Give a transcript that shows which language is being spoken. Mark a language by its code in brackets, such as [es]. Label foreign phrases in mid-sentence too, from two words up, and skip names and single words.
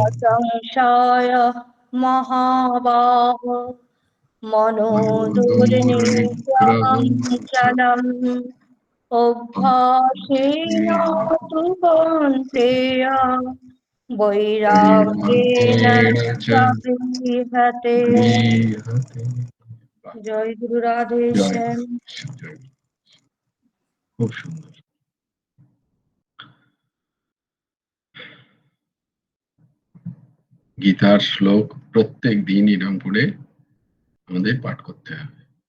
[sa] असंशय महाबाहो मनो दुर्निग्रहं मनोदुर्निग्रहं च चलम् अभ्यासेन तु कौन्तेय वैराग्येण वैराग्येण च च गृह्यते गृह्यते। [bn] জয় গুরু রাধে জয় শ্যাম জয়, খুব সুন্দর। গীতার শ্লোক প্রত্যেক দিন এরম করে আমাদের পাঠ করতে হবে।